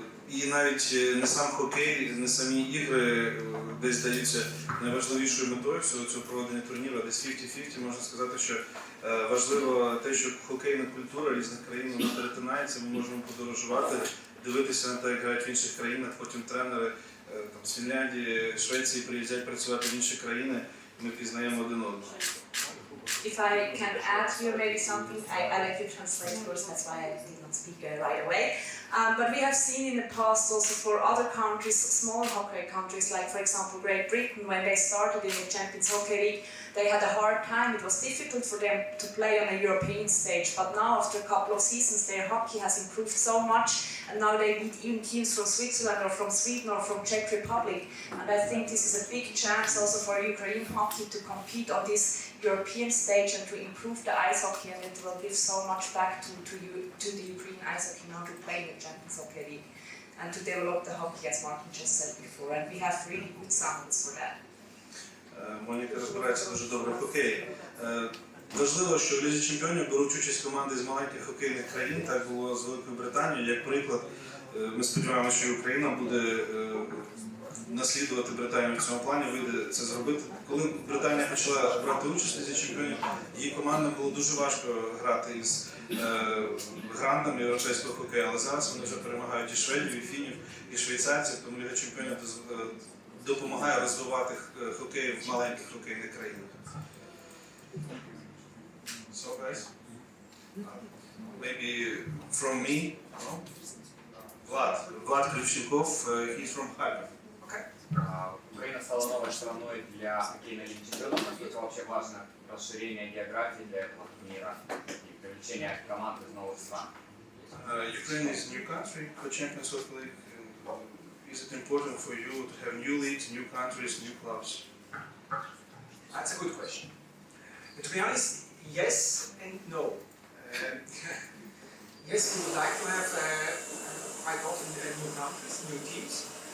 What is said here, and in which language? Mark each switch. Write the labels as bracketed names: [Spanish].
[Ukrainian] І навіть не сам хокей, не самі ігри десь здаються найважливішою метою всього цього проведення турніру, десь 50-50. Можна сказати, що важливо те, що хокейна культура різних країн вона перетинається, ми можемо подорожувати, дивитися на те, як грають в інших країнах, потім тренери там, з Фінляндії, Швеції приїздять працювати в інші країни, ми пізнаємо один одного. [English] If I can add here maybe something, I like to translate first, that's why I did not speak right away. But we have seen in the past also for other countries, small hockey countries, like for example Great Britain, when they started in the Champions Hockey League, they had a hard time. It was difficult for them to play on a European stage. But now after a couple of seasons, their hockey has improved so much, and now they beat even teams from Switzerland or from Sweden or from Czech Republic. And I think this is a big chance also for Ukrainian hockey to compete on this European stage and to improve the ice hockey, and it will give so much back to the Ukrainian ice hockey now to play in the Champions Hockey League and to develop the hockey, as Martin just said before. And we have really good samples for that. [Ukrainian] Моніка розбирається дуже добре в хокеї. Важливо, що в Лізі чемпіонів беруть участь команди з маленьких хокейних країн, так було з Великою Британією. Як приклад, ми сподіваємося, що Україна буде наслідувати Британію в цьому плані, вийде це зробити. Коли Британія почала брати участь в Лізі чемпіонів, її командам було дуже важко грати із грандами європейського хокею, але зараз вони вже перемагають і шведів, і фінів, і швейцарців, тому Ліга чемпіонів допомагає розвивати хокей в маленьких хокейних країнах. [English] So guys, maybe from me, no? Влад Ключенков, he's from Харьков. Okay. [Russian] Украина стала новой страной для хоккейной лиги чемпионов. Насколько вообще важно расширение географии для этого турнира и привлечение команд из новых стран? [English] Ukraine is a new country for Champions Hockey League. Is it important for you to have new leagues, new countries, new clubs? That's a good question. To be honest, yes and no. Yes, we would like to have quite often new countries, new teams.